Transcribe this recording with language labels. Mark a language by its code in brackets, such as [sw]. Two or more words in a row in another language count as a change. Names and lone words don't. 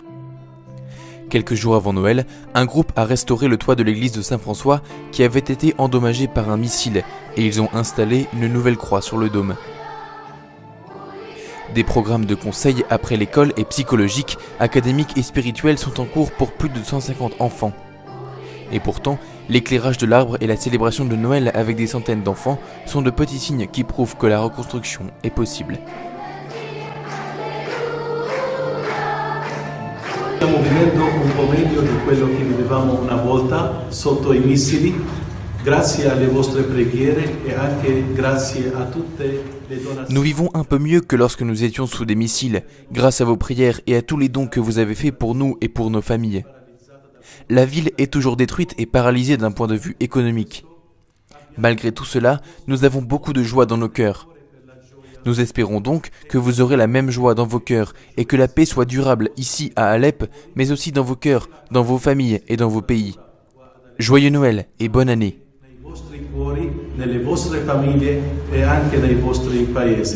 [fr] Quelques jours avant Noël, un groupe a restauré le toit de l'église de Saint-François qui avait été endommagé par un missile et ils ont installé une nouvelle croix sur le dôme. Des programmes de conseil après l'école et psychologiques, académiques et spirituels sont en cours pour plus de 150 enfants. Et pourtant, l'éclairage de l'arbre et la célébration de Noël avec des centaines d'enfants sont de petits signes qui prouvent que la reconstruction est possible. [it] Stiamo vivendo un po' meglio di quello che vivevamo una volta sotto i missili, grazie alle vostre preghiere e anche grazie a tutte le donazioni. [fr] Nous vivons un peu mieux que lorsque nous étions sous des missiles, grâce à vos prières et à tous les dons que vous avez faits pour nous et pour nos familles. La ville est toujours détruite et paralysée d'un point de vue économique. Malgré tout cela, nous avons beaucoup de joie dans nos cœurs. Nous espérons donc que vous aurez la même joie dans vos cœurs et que la paix soit durable ici à Alep, mais aussi dans vos cœurs, dans vos familles et dans vos pays. Joyeux Noël et bonne année. [it] Nei vostri cuori, nelle vostre famiglie e anche nei vostri paesi.